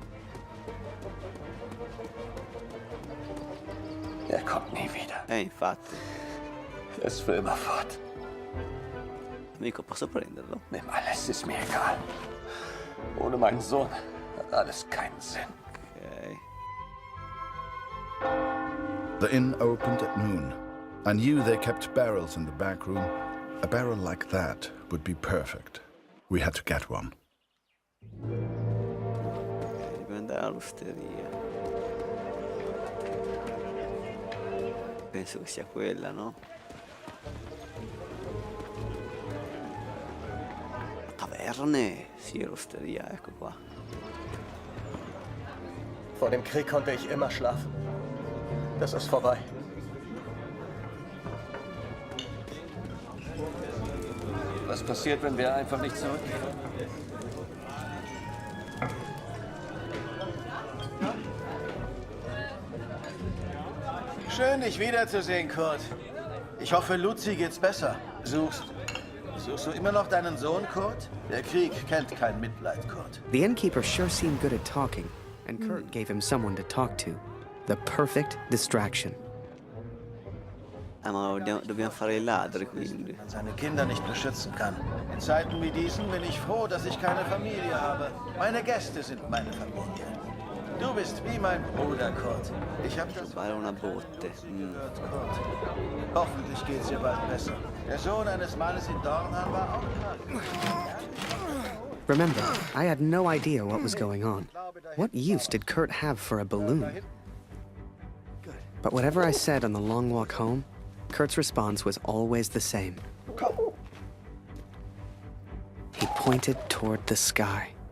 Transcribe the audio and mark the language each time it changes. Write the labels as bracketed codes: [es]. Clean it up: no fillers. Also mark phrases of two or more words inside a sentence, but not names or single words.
[de] Er kommt nie wieder. [it] Infatti. [de] Er ist für immer fort. [it] Amico, posso prenderlo? [de] Nimm alles, ist mir egal. Ohne meinen Sohn hat alles keinen Sinn. Ok. [en] The inn opened at noon. I knew they kept barrels in the back room. A barrel like that would be perfect. We had to get one. [it] Devo andare all'osteria. Penso che sia quella, no? [de] Taverne! [it] Sì, l'osteria, ecco qua. [de] Vor dem Krieg konnte ich immer schlafen. Das ist vorbei. Was passiert, wenn wir einfach nicht zurückgehen? Schön, dich wiederzusehen, Kurt. Ich hoffe, Luzi geht's besser. Suchst du immer noch deinen Sohn, Kurt? Der Krieg kennt kein Mitleid, Kurt. [en] The innkeeper sure seemed good at talking, and Kurt gave him someone to talk to. The perfect distraction. [it] Ma dobbiamo fare i ladri, quindi. [de] Man seine Kinder nicht beschützen kann. In Zeiten wie diesen bin ich froh, dass ich keine Familie habe. Meine Gäste sind meine Familie. Du bist wie mein Bruder, Kurt. Ich hab das [it] Fare una botte. [de] gehört, Kurt. Hoffentlich geht's dir bald besser. Der Sohn eines Mannes in Dornheim war auch krank. [en] Remember, I had no idea what was going on. What use did Kurt have for a balloon? But whatever I said on the long walk home, Kurt's response was always the same. He pointed toward the sky.